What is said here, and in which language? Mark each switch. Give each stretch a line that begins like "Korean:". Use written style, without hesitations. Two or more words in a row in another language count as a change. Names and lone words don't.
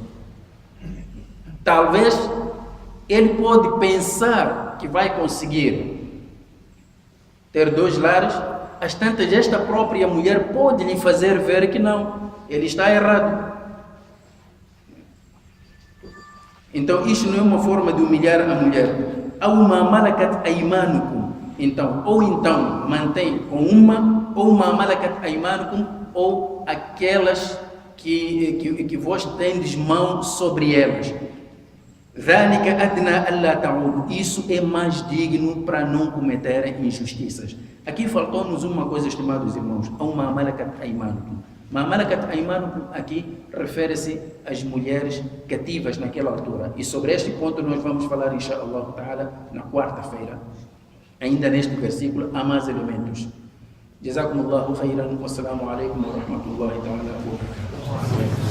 Portuguese: Talvez ele pode pensar que vai conseguir ter 2 lares, às tantas esta própria mulher pode lhe fazer ver que não, ele está errado. Então isto não é uma forma de humilhar a mulher.
Arabic: أو ما ملكت أيمانكم.
Portuguese: Então, ou então mantém com uma, ou
Arabic: ما ملكت أيمانكم,
Portuguese: ou aquelas que vós tendes mão sobre elas.
Arabic: ذَلِكَ أَدْنَا أَلَّا تَعُودُ.
Portuguese: Isso é mais digno para não cometerem injustiças. Aqui faltou-nos uma coisa, estimados irmãos.
Arabic: أو ما ملكت أيمانكم. ما ملكت أيمانكم
Portuguese: aqui refere-se às mulheres cativas naquela altura. E sobre este ponto nós vamos falar,
Arabic: إن شاء الله تعالى,
Portuguese: na quarta-feira. Ainda neste versículo há mais elementos.
Arabic: جزاكم الله خيرا. والسلام عليكم ورحمة الله تعالى وبركاته.